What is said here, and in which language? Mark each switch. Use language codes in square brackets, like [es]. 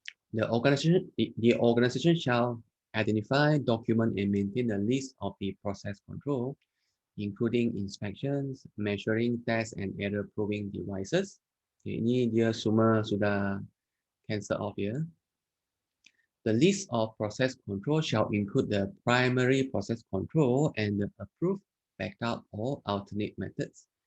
[en] The organization shall identify, document, and maintain a list of the process control, including inspections, measuring, test, and error-proving devices. [ms] Okay, ini dia semua sudah cancel off ya. [en] The list of process control shall include the primary process control and the approved backup or alternate methods.